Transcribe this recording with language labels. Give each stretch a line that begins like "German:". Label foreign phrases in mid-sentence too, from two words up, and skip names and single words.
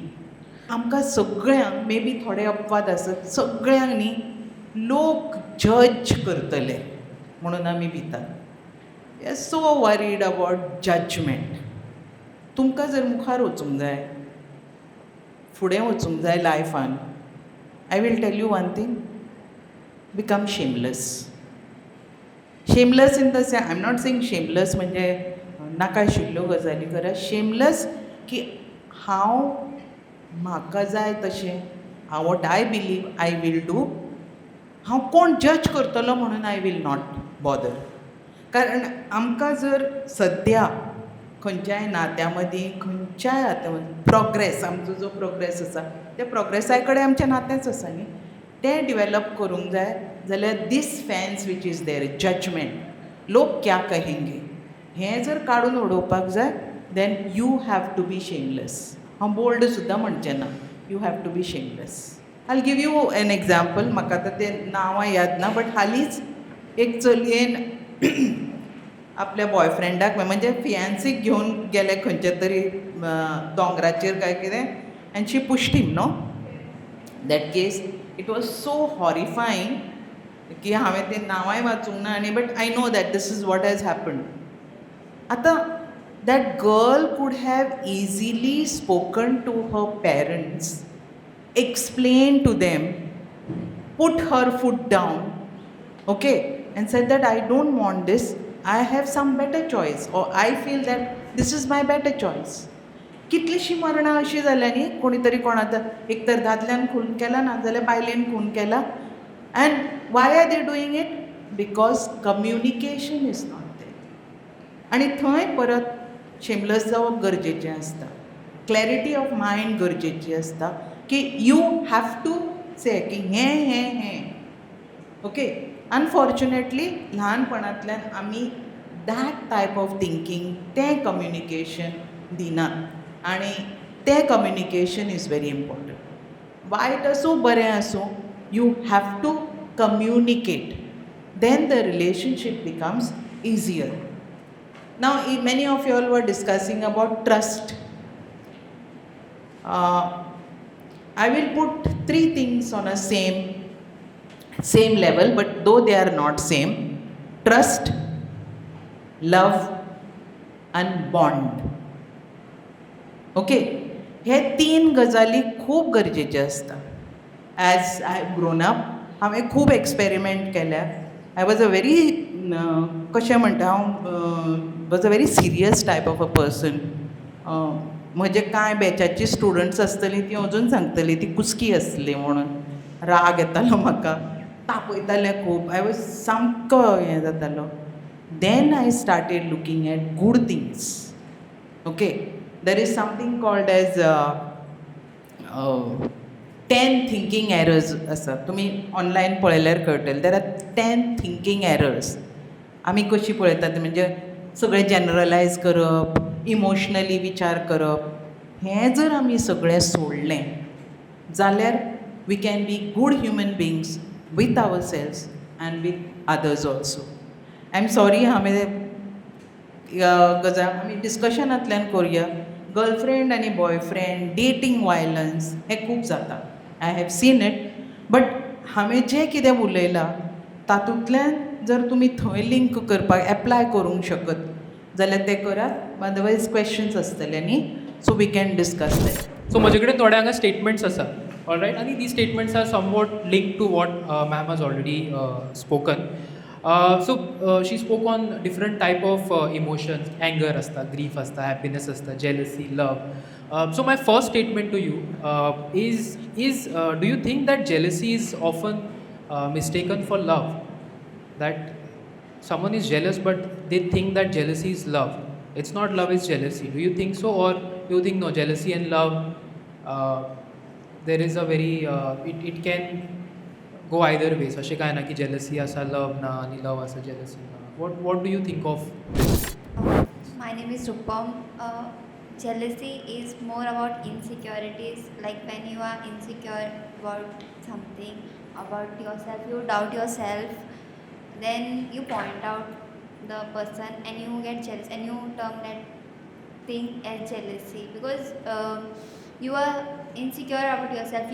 Konkani: आमकां सगळ्यांक,
English: may be
Konkani: थोडे अपवाद आसत, सगळ्यांक न्ही लोक जज करतले म्हणून आमी भितात.
English: We are so worried about judgement.
Konkani: तुमकां जर मुखार वचूंक जाय, फुडें वचूंक जाय लायफान,
English: I will tell you one thing, become shameless. Shameless in the sense, I am not saying shameless
Konkani: म्हणजे नाका आशिल्ल्यो गजाली करा. शेमलेस की हांव म्हाका जाय तशें हांव
English: what I believe I will do.
Konkani: हांव कोण जज करतलो म्हणून
English: I will not bother.
Konkani: कारण आमकां जर सद्या खंयच्याय नात्या मदीं खंयच्याय हात्या मदीं प्रोग्रेस, आमचो जो प्रोग्रेस आसा त्या प्रोग्रेसा कडेन आमचें नातेंच आसा न्ही, तें डिवेलप करूंक जाय जाल्यार
English: this fans which is their judgement,
Hindi: लोक क्या कहेंगे,
Konkani: हें जर काडून उडोवपाक जाय
English: then you have to be shameless.
Konkani: हांव बोल्ड सुद्दां म्हणचें ना,
English: You have to be shameless. I give you an example.
Konkani: म्हाका आतां तें नांवां याद ना, बट हालींच एक चलयेन आपल्या बॉयफ्रेंडाक म्हणजे फियांसीक घेवन गेले खंयच्या तरी दोंगराचेर काय कितें,
English: And she pushed him no. That case it was so horrifying
Konkani: की हांवें तें नांवांय वाचूंक ना आनी
English: but I know that this is what has happened. आतां that girl could have easily spoken to her parents, explain to them, put her foot down, okay, and said that I don't want this, I have some better choice, or I feel that this is my better choice.
Konkani: कितलींशीं मरणां अशीं जाल्यां न्ही, कोणी तरी कोणाचा एक तर दादल्यान खून केला ना जाल्यार बायलेन खून केला.
English: And why are they doing it? Because communication is not there.
Konkani: आनी थंय परत शेमलेस जावप गरजेचें आसता,
English: clarity of mind
Konkani: गरजेची आसता की
English: you have to say
Konkani: की हें ओके. अनफॉर्च्युनेटली ल्हानपणांतल्यान आमी
English: that type of thinking,
Konkani: तें कम्युनिकेशन दिनात आनी तें
English: communication is very important.
Konkani: वायट आसूं बरें आसूं,
English: You have to communicate, then the relationship becomes easier. Now many of you all were discussing about trust. I will put 3 things on a same level, but though they are not same: trust, love and bond.
Konkani: Okay, हे 3 गजाली खूब गरजेचे आसता.
English: As I have grown up,
Konkani: हांवें खूब एक्सपेरिमेंट केल्या.
English: I was a very
Konkani: कशें म्हणटा हांव
English: was a very serious type of a person.
Konkani: म्हजे कांय बॅचाची स्टुडंट्स आसतलीं तीं अजून सांगतलीं ती कुस्की आसली म्हणून. राग येतालो म्हाका, तापयतालें खूब,
English: I was
Konkani: सामको हें जातालो.
English: Then I started looking at good things. Okay, there is something called as 10 thinking errors आसा.
Konkani: तुमी ऑनलायन पळयल्यार कळटलें.
English: There are 10 thinking errors.
Konkani: आमी कशीं पळयतात म्हणजे सगळें जनरलायज करप, इमोशनली विचार करप. हें जर आमी सगळें सोडलें जाल्यार
English: we can be good human beings with our selves and with others also. I am sorry
Konkani: हांवें गजाल आमी डिस्कशनांतल्यान करुया. गर्लफ्रेंड आनी बॉयफ्रेंड,
English: dating violence
Konkani: हें खूब जाता.
English: I have seen it.
Konkani: बट हांवें जें कितें उलयलां तातूंतल्यान जर तुमी थंय लिंक करपाक एप्लाय करूंक शकत जाल्यार तें करात.
English: otherwise questions
Konkani: आसतले न्ही,
English: so we can discuss that. सो
Konkani: म्हजे कडेन थोडे हांगा स्टेटमेंट्स आसा.
English: ऑलरायट, आनी the statements are somewhat link to what ma'am has already spoken. So she spoke on different type of emotions.
Konkani: एंगर आसता, ग्रीफ आसता, हॅपिनेस आसता, जेलसी, लव.
English: So my first statement to you is do you think that jealousy is often mistaken for love? That someone is jealous but they think that jealousy is love. It's not love, it's jealousy. Do you think so, or do you think no, jealousy and love, there is a very it can go either ways.
Konkani: अशें कांय ना की jealousy आसा love ना आनी love आसा jealousy ना.
English: What do you think of this? My name is Rupam. Jealousy is more about insecurities. Like when you are insecure about something, about yourself, you doubt yourself, then you point out the person and you get jealous and you term that thing as jealousy because you are insecure about yourself.